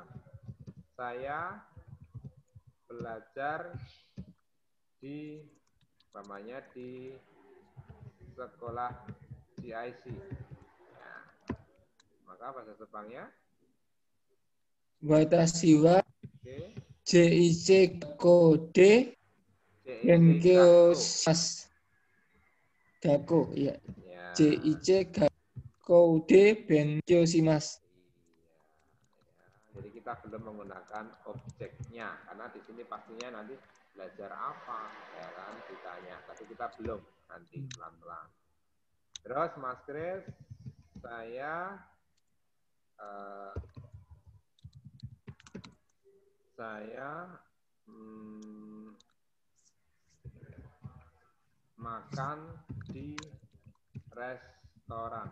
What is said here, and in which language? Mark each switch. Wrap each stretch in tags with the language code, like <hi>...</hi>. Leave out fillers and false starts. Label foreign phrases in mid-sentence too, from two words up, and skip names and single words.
<id>Saya belajar di sekolah GIC. Ya. Maka bahasa Jepangnya</id> <ja>私は</ja> <id>oke.</id> <ja>JIC 学校で勉強します. Gakko,</ja> <id>ya. Ya.</id> <ja>JIC 学校で勉強します.</ja> <id>Jadi kita belum menggunakan objeknya karena di sini pastinya nanti belajar apa, ya kan, ditanya. Tapi kita belum, nanti pelan-pelan. Terus Mas Kris, saya makan di restoran.</id>